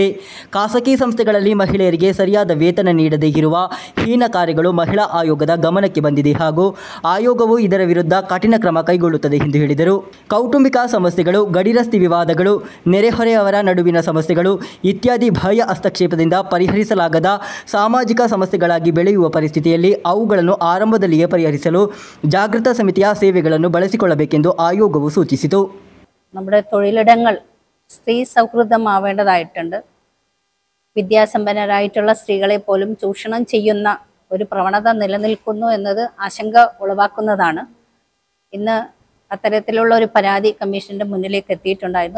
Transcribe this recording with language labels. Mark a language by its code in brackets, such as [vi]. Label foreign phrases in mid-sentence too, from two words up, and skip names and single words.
[kn] ಖಾಸಗಿ ಸಂಸ್ಥೆಗಳಲ್ಲಿ ಮಹಿಳೆಯರಿಗೆ ಸರಿಯಾದ ವೇತನ ನೀಡದೇ ಇರುವ ಹೀನ ಕಾರ್ಯಗಳು ಮಹಿಳಾ ಆಯೋಗದ ಗಮನಕ್ಕೆ ಬಂದಿದೆ ಹಾಗೂ ಆಯೋಗವು ಇದರ ವಿರುದ್ಧ ಕಠಿಣ ಕ್ರಮ ಕೈಗೊಳ್ಳುತ್ತದೆ ಎಂದು ಹೇಳಿದರು. ಕೌಟುಂಬಿಕ ಸಮಸ್ಯೆಗಳು, ಗಡಿರಸ್ತೆ ವಿವಾದಗಳು, ನೆರೆಹೊರೆಯವರ ನಡುವಿನ ಸಮಸ್ಯೆಗಳು ಇತ್ಯಾದಿ ಬಾಹ್ಯ ಹಸ್ತಕ್ಷೇಪದಿಂದ ಪರಿಹರಿಸಲಾಗದ ಸಾಮಾಜಿಕ ಸಮಸ್ಯೆಗಳಾಗಿ ಬೆಳೆಯುವ ಪರಿಸ್ಥಿತಿಯಲ್ಲಿ ಅವುಗಳನ್ನು ಆರಂಭದಲ್ಲಿಯೇ ಪರಿಹರಿಸಲು ಜಾಗೃತ ಸಮಿತಿಯ ಸೇವೆಗಳನ್ನು ಬಳಸಿಕೊಳ್ಳಬೇಕೆಂದು [ml] ആയോഗവും സൂചിപ്പിച്ചു. നമ്മുടെ തൊഴിലിടങ്ങൾ സ്ത്രീ സൗഹൃദമാവേണ്ടതായിട്ടുണ്ട്. വിദ്യാസമ്പന്നരായിട്ടുള്ള സ്ത്രീകളെ പോലും ചൂഷണം ചെയ്യുന്ന ഒരു പ്രവണത നിലനിൽക്കുന്നു എന്നത് ആശങ്ക ഉളവാക്കുന്നതാണ്. ഇന്ന് അത്തരത്തിലുള്ള ഒരു പരാതി കമ്മീഷന്റെ മുന്നിലേക്ക് എത്തിയിട്ടുണ്ടായിരുന്നു.